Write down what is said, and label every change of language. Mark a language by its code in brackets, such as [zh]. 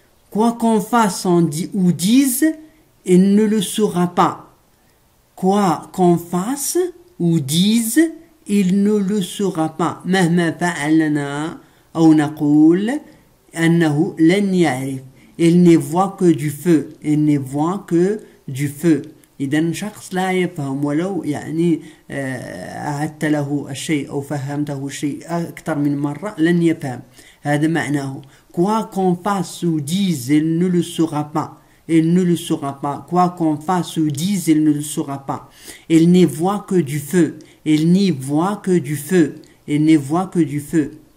[fr] Quoi qu'on fasse ou dise, elle ne le saura pas. Quoi qu'on fasse ou dise, il ne le saura pas. [ar] مهما فعلنا أو نقول أنه لن يعرف. [fr] Elle ne voit que du feu. Elle ne voit que du feu. [ar] إذا شخص لا يفهم ولو يعني أعدت له الشيء أو فهمته الشيء أكثر من مرة لن يفهم. هذا معناه. [fr] Quoi qu'on fasse ou dise, elle ne le saura pas. Elle ne le saura pas. Quoi qu'on fasse ou dise, elle ne le saura pas. Elle n'y voit que du feu. Elle n'y voit que du feu. Elle ne voit que du feu.